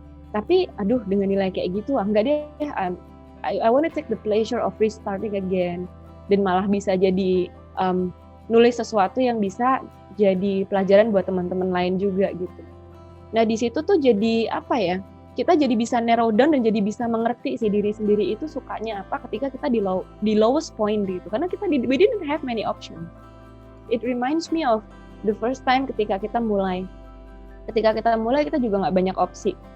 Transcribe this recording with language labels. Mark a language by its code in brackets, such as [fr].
[id] Tapi aduh dengan nilai kayak gitu enggak deh, [en] I want to take the pleasure of restarting again [id] dan malah bisa jadi nulis sesuatu yang bisa jadi pelajaran buat teman-teman lain juga gitu. Nah di situ tuh jadi apa ya? Kita jadi bisa [en] narrow down [id] dan jadi bisa mengerti si diri sendiri itu sukanya apa ketika kita di [en] lowest point [id] gitu. [en] Karena we didn't have many options. It reminds me of the first time [id] ketika kita mulai. Ketika kita mulai kita juga nggak banyak opsi.